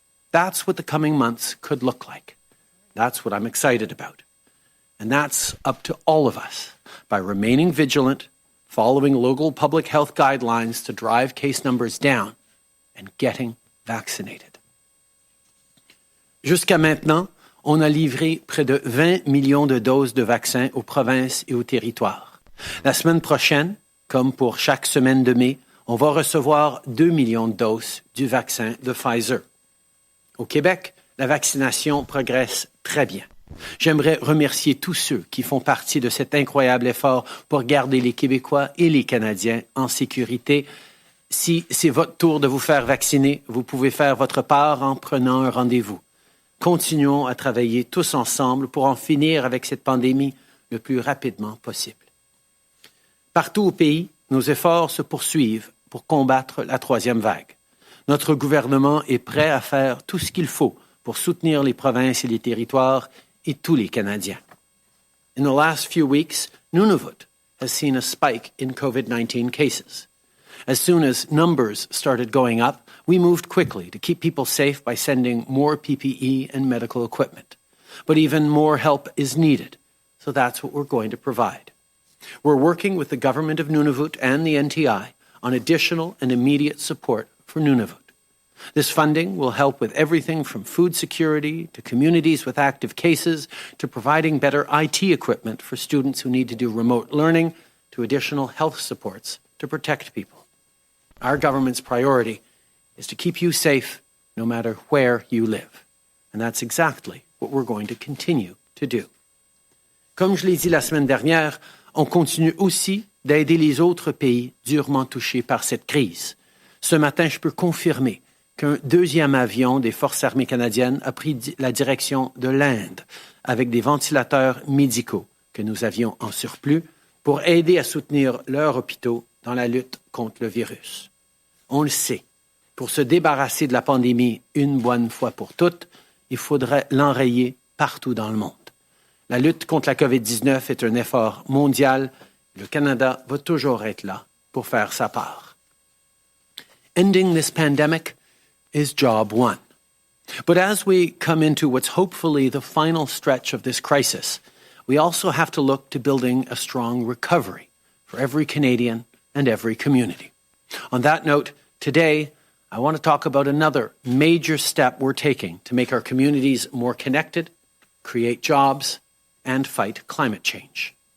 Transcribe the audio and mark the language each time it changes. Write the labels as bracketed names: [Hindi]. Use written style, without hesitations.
[English] That's what the coming months could look like. That's what I'm excited about. And that's up to all of us by remaining vigilant, following local public health guidelines to drive case numbers down, and getting vaccinated. [French] Jusqu'à maintenant, on a livré près de 20 millions de doses de vaccins aux provinces et aux territoires. La semaine prochaine, comme pour chaque semaine de mai, on va recevoir 2 millions de doses du vaccin de Pfizer. Au Québec, la vaccination progresse très bien. J'aimerais remercier tous ceux qui font partie de cet incroyable effort pour garder les Québécois et les Canadiens en sécurité. Si c'est votre tour de vous faire vacciner, vous pouvez faire votre part en prenant un rendez-vous. Continuons à travailler tous ensemble pour en finir avec cette pandémie le plus rapidement possible. Partout au pays, nos efforts se poursuivent pour combattre la troisième vague. Notre gouvernement est prêt à faire tout ce qu'il faut pour soutenir les provinces et les territoires et tous les Canadiens. [English] In the last few weeks, Nunavut has seen a spike in COVID-19 cases. As soon as numbers started going up, we moved quickly to keep people safe by sending more PPE and medical equipment. But even more help is needed, so that's what we're going to provide. We're working with the government of Nunavut and the NTI on additional and immediate support for Nunavut. This funding will help with everything from food security to communities with active cases to providing better IT equipment for students who need to do remote learning to additional health supports to protect people. Our government's priority is to keep you safe no matter where you live. And that's exactly what we're going to continue to do. [French] Comme je l'ai dit la semaine dernière, on continue aussi d'aider les autres pays durement touchés par cette crise. Ce matin, je peux confirmer qu'un deuxième avion des Forces armées canadiennes a pris la direction de l'Inde avec des ventilateurs médicaux que nous avions en surplus pour aider à soutenir leurs hôpitaux dans la lutte contre le virus. On le sait, pour se débarrasser de la pandémie une bonne fois pour toutes, il faudrait l'enrayer partout dans le monde. La lutte contre la COVID-19 est un effort mondial. Le Canada va toujours être là pour faire sa part. [English] Ending this pandemic is job one. But as we come into what's hopefully the final stretch of this crisis, we also have to look to building a strong recovery for every Canadian and every community. On that note, today, I want to talk about another major step we're taking to make our communities more connected, create jobs, and fight climate change.